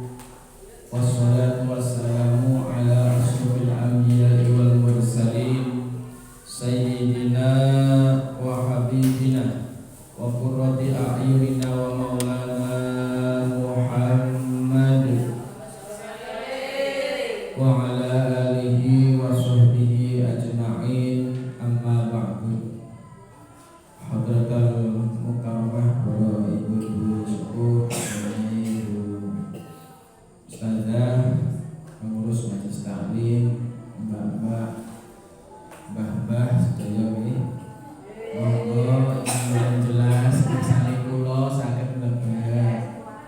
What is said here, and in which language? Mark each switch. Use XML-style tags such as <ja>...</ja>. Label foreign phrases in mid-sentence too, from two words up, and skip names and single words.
<ar>والصلاة والسلام على أشرف الأنبياء والمرسلين سيدنا وحبيبنا وقرة أعيننا ومولانا محمد وعلى آله وصحبه أجمعين، أما بعد. حضرة المكرمة</ar> <jv>para ibu-ibu sepuh, Ustazah,</jv> <id>pengurus majelis taklim,</id> <jv>mbak-mbak, mbah-mbah sedaya nggih. Monggo</jv> <id>yang jelas</id> <jv>kersane kula saged mlebet.</jv>